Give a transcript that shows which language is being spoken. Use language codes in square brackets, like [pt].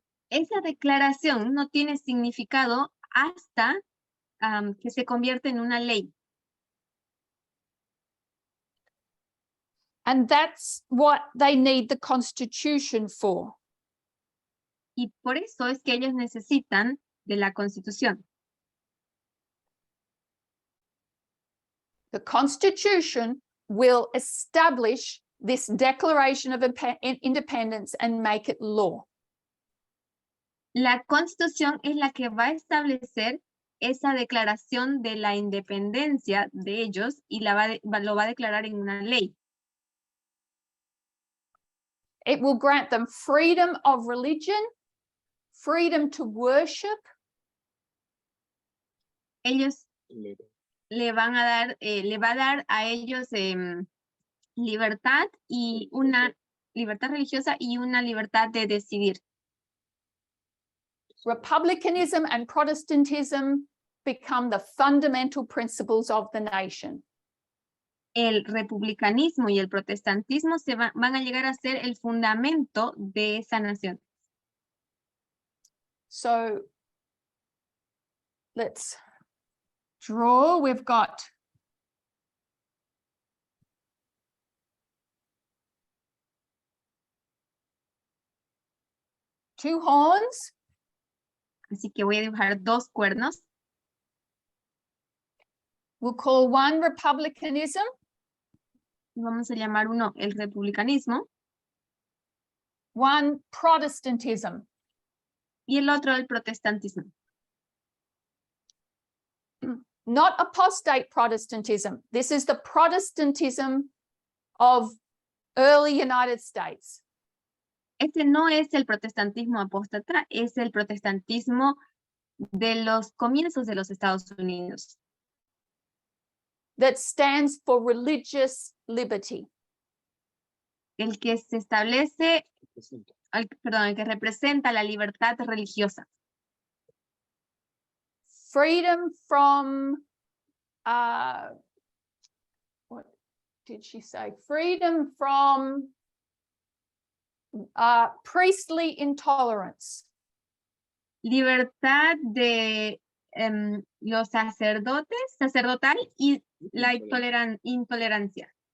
[es] Esa declaración no tiene significado hasta que se convierte en una ley. [en] And that's what they need the Constitution for. [es] Y por eso es que ellos necesitan de la Constitución. [en] The Constitution will establish this Declaration of Independence and make it law. [es] La Constitución es la que va a establecer esa declaración de la independencia de ellos y lo va a declarar en una ley. [en] It will grant them freedom of religion, freedom to worship. [es] Ellos le va a dar a ellos libertad y una libertad religiosa y una libertad de decidir. [en] Republicanism and Protestantism become the fundamental principles of the nation. [es] El republicanismo y el protestantismo van a llegar a ser el fundamento de esa nación. [en] So let's draw. We've got two horns. [es] Así que voy a dibujar dos cuernos. [en] We'll call one republicanism. [es] Vamos a llamar uno el republicanismo. [en] One Protestantism. [es] Y el otro el protestantismo. [en] Not apostate Protestantism. This is the Protestantism of early United States. [es] Este no es el protestantismo apóstata, es el protestantismo de los comienzos de los Estados Unidos. [en] That stands for religious liberty. [es] El que se establece, el que representa la libertad religiosa. [en] Freedom from, what did she say? Freedom from priestly intolerance. [es] Libertad de los sacerdotal y la intolerancia.